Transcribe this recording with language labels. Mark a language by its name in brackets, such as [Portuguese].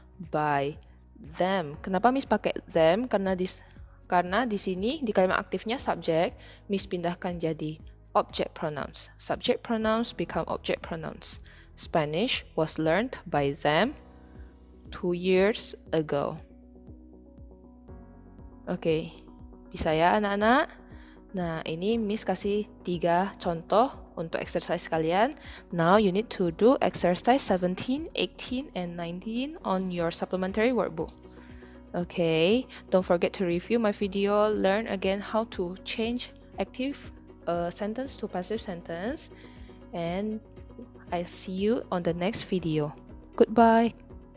[Indonesian] By them. Kenapa Miss pakai them? Karena di sini di kalimat aktifnya subject, Miss pindahkan jadi object pronouns. [English] Subject pronouns become object pronouns. Spanish was learned by them 2 years ago. [Indonesian] Oke, bisa ya anak-anak? Nah, ini Miss kasih 3 contoh untuk exercise kalian. [English] Now you need to do exercise 17, 18, and 19 on your supplementary workbook. Okay, don't forget to review my video, learn again how to change active sentence to passive sentence, and I'll see you on the next video. Goodbye.